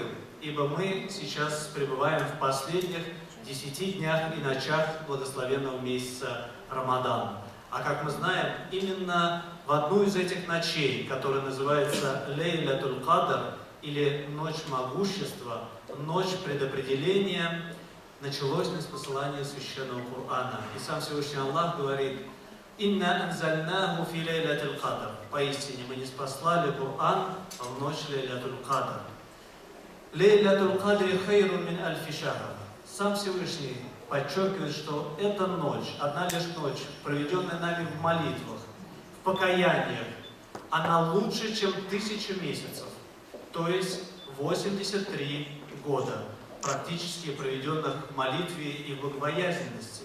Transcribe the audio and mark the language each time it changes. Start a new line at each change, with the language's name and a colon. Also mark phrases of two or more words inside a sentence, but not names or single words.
Russian: Ибо мы сейчас пребываем в последних 10 днях и ночах благословенного месяца Рамадан. А как мы знаем, именно в одну из этих ночей, которая называется Лейлятуль Кадр, или Ночь Могущества, Ночь Предопределения, началось ниспосылание Священного Корана. И сам Всевышний Аллах говорит:
Arabic: «إنا أنزلناه في ليلة القدر».
Russian: Поистине мы ниспослали Коран в ночь Лейлятуль Кадр.
Arabic: ليلة القدر خير من ألف شهر.
Russian: Сам Всевышний подчеркивает, что эта ночь, одна лишь ночь, проведенная нами в молитвах, в покаяниях, она лучше, чем 1000 месяцев, то есть 83 года, практически проведенных в молитве и в богобоязненности.